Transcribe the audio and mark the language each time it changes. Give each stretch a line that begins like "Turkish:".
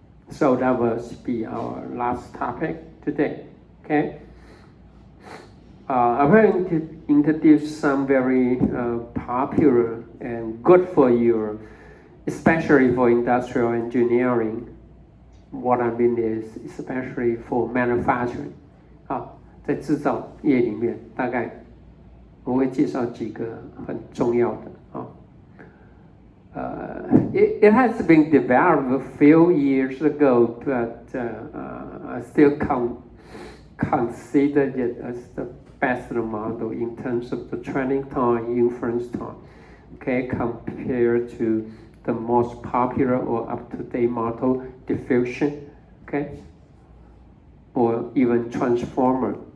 English: So that will be our last topic today, okay? I'm going to introduce some very popular and good for you, especially for industrial engineering. What I mean is especially for manufacturing.
Chinese: 在制造业里面，大概我会介绍几个很重要的。
English: It has been developed a few years ago, but I still consider it as the best model in terms of the training time, inference time, okay, compared to the most popular or up-to-date model, diffusion, okay, or even transformer.